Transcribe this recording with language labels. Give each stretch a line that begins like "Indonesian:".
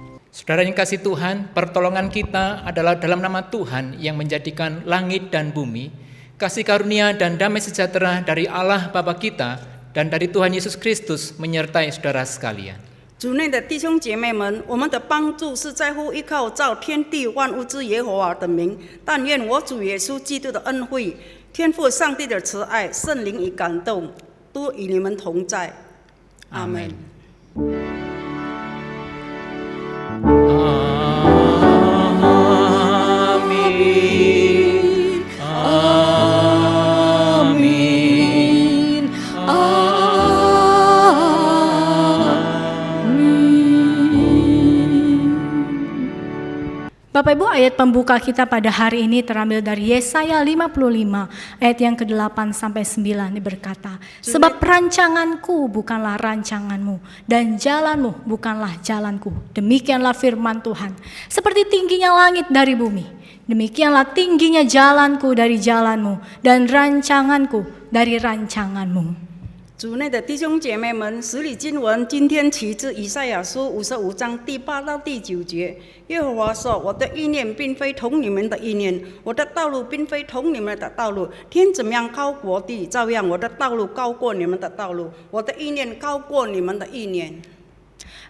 Indonesian: Saudara yang kasih Tuhan, pertolongan kita adalah dalam nama Tuhan yang menjadikan langit dan bumi. Kasih karunia dan damai sejahtera dari Allah Bapa kita dan dari Tuhan Yesus Kristus menyertai saudara sekalian.
Chinese: 主内的弟兄姐妹们，我们的帮助是在乎依靠造天地万物之耶和华的名。但愿我主耶稣基督的恩惠、天父上帝的慈爱、圣灵与感动，都与你们同在。阿门。
Indonesian: Amin. Bapak Ibu, ayat pembuka kita pada hari ini terambil dari Yesaya 55 ayat yang ke-8 sampai 9 berkata, sebab rancanganku bukanlah rancanganmu dan jalanmu bukanlah jalanku. Demikianlah firman Tuhan. Seperti tingginya langit dari bumi, demikianlah tingginya jalanku dari jalanmu dan rancanganku dari rancanganmu.
Chinese: 主内的弟兄姐妹们，使女经文今天取自以赛亚书55章第8到第9节。耶和华说：“我的意念并非同你们的意念，我的道路并非同你们的道路。天怎么样高过地，照样我的道路高过你们的道路，我的意念高过你们的意念。”